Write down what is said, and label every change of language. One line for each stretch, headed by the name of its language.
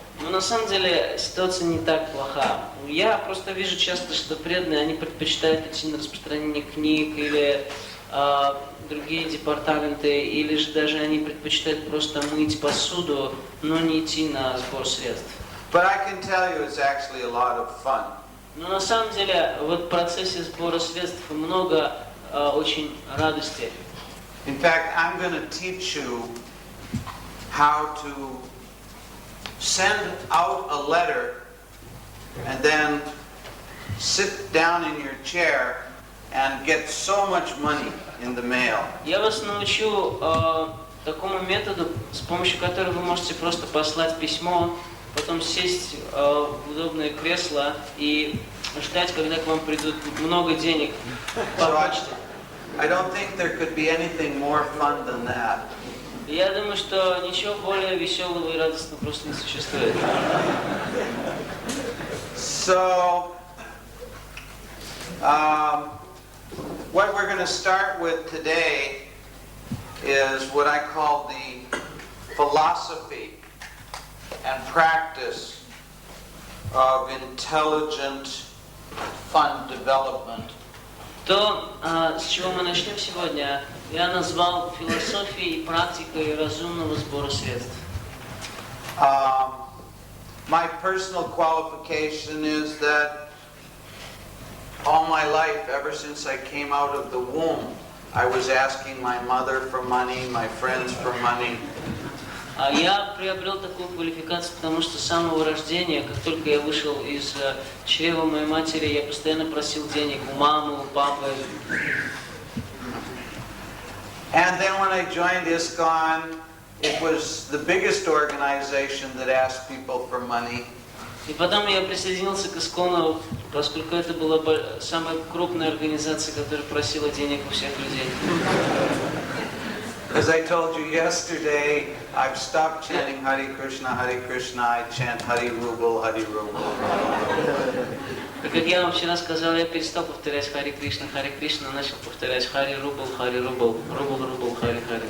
Russian: Но на самом деле ситуация не так плоха. Я просто вижу часто, что преданные, они предпочитают идти на распространение книг или другие департаменты, или же даже они предпочитают просто мыть посуду, но не идти на сбор средств.
English: But I can tell you it's actually a lot of fun.
Russian: Но на самом деле вот в процессе сбора средств много очень радости.
English: In fact, I'm going to teach you how to send out a letter and then sit down in your chair and get so much money in the mail.
Russian: Я вас научу такому методу, с помощью которого вы можете просто послать письмо, потом сесть в удобное кресло и ждать, когда к вам придут много денег по почте.
English: I don't think there could be anything more fun than that.
Russian: Я думаю, что ничего более веселого и радостного просто не существует.
English: So, what we're going to start with today is what I call the philosophy and practice of intelligent fund development.
Russian: То, с чего мы начнем сегодня, я назвал философией и практикой разумного сбора средств.
English: My personal qualification is that all my life, ever since I came out of the womb, I was asking my mother for money, my friends for money.
Russian: Я приобрел такую квалификацию, потому что с самого рождения, как только я вышел из чрева моей матери, я постоянно просил денег у мамы, у папы.
English: And then when I joined ISKCON, it was the biggest organization that asked people for money.
Russian: И потом я присоединился к ИСККОНу, поскольку это была самая крупная организация, которая просила денег у всех людей.
English: As I told you yesterday, I've stopped chanting Hare Krishna, I chant Hari Rubel, Hari Rubel.
Russian: И как я вам вчера сказал, я перестал повторять Хари Кришна, начал повторять Хари Рубел, Рубел, Рубел, Хари.